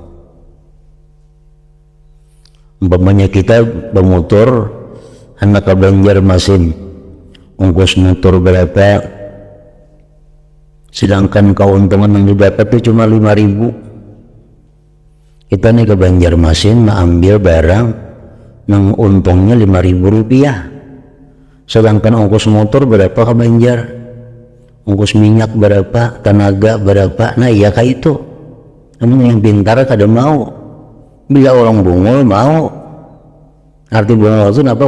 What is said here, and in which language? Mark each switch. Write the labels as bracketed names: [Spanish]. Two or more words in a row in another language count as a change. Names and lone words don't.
[Indonesian] Umpamanya kita bermotor, anak ke Banjarmasin, ongkos motor berapa, sedangkan keuntungan yang didapat itu cuma 5.000. Kita nih ke Banjarmasin ambil barang yang untungnya 5.000 rupiah, sedangkan ongkos motor berapa ke Banjar, ongkos minyak berapa, tenaga berapa. [Banjar] Nah ya kayak itu. Namun yang pintar kada mau. Bila orang bungul mau. Arti bungul itu apa?